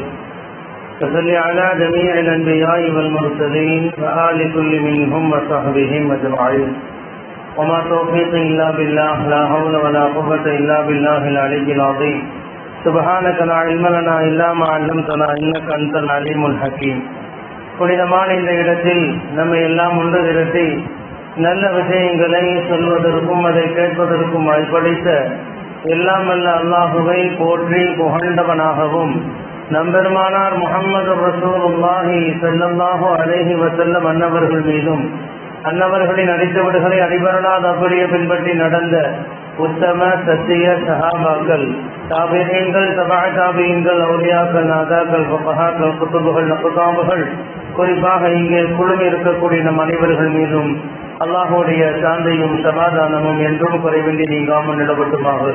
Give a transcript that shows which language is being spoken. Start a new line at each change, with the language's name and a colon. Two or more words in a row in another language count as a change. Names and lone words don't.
Arabic: فصل على جميع الأنبياء والمرسلين وآل كل منهم وصحبهم أجمعين. وما توفيقي إلا بالله لا حول ولا قوة إلا بالله العلي العظيم. سبحانك لا علم لنا إلا ما علمتنا إنك أنت العليم الحكيم.
Tamil: புனிதமான இந்த இடத்தில் நம்மை எல்லாம் ஒன்று திரட்டி நல்ல விஷயங்களை சொல்வதற்கும் அதை கேட்பதற்கும் படைத்த எல்லாம் வல்ல அல்லாஹுவை போற்றி புகழ்ந்தவனாகவும் நம்பெருமானார் முஹம்மது
Arabic: رسول الله صلى الله عليه وسلم
Tamil: அன்னவர்கள் மீதும் அன்னவர்களின் அடித்தவடுகளை அடிபரலாத அப்படியே பின்பற்றி நடந்த உத்தம சத்திய சஹாபாக்கள், தாபிஈன்கள், தபா தாபிஈன்கள், அவுலியாக்கள், நாதாக்கள், ஃபுகஹாக்கள், குதுபுகள், நக்தாபுகள், குறிப்பாக இங்கே குழுமி இருக்கக்கூடிய நம் அனைவர்கள் மீதும் அல்லாஹுடைய சாந்தையும் சமாதானமும் என்றும் குறைவின்றி நீங்காமல் நிலவட்டுமாக.